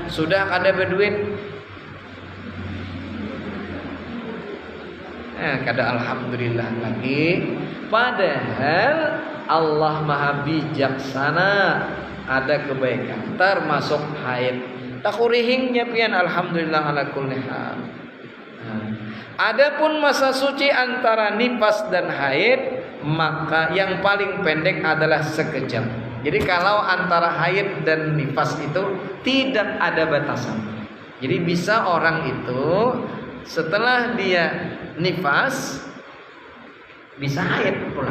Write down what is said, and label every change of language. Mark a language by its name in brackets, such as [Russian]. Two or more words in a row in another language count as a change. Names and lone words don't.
[Banjar] Sudah kada berduit, kada alhamdulillah lagi. [Indonesian] Padahal Allah maha bijaksana, ada kebaikan termasuk haid. [Banjar] Takurihingnya pian [Arabic] الحمد لله على كل حال. [Indonesian] Adapun masa suci antara nifas dan haid, maka yang paling pendek adalah sekejap. Jadi kalau antara haid dan nifas itu tidak ada batasan. Jadi bisa orang itu setelah dia nifas bisa haid pulang.